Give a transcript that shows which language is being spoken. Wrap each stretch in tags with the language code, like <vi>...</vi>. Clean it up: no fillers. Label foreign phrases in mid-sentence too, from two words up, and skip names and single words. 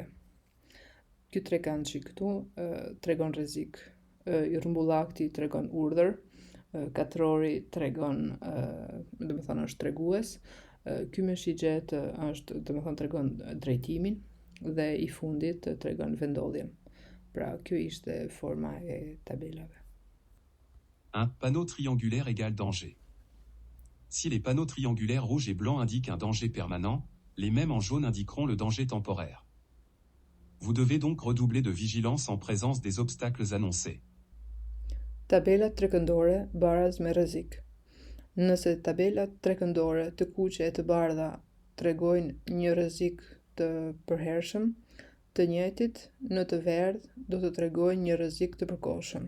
<sq>Ky trekançi këtu tregon rrezik, i rrumbullakti tregon urdhër, katrori tregon, domethënë është tregues, ky me shigjet është, domethënë tregon drejtimin dhe i fundit tregon vendodhjen. Pra, kjo ishte forma e tabelave.</sq> <fr>Un panneau triangulaire égale danger. Si les panneaux triangulaires rouge et blanc indiquent un danger permanent, les mêmes en jaune indiqueront le danger temporaire. Vous devez donc redoubler de vigilance en présence des obstacles annoncés.</fr> <sq>Tabelat trekëndore baraz me rrezik. Nëse tabelat trekëndore të kuqe e të bardha tregojnë një rrezik të përhershëm, të njëjtit në të verdhë do të tregojnë një rrezik të përkohshëm.</sq>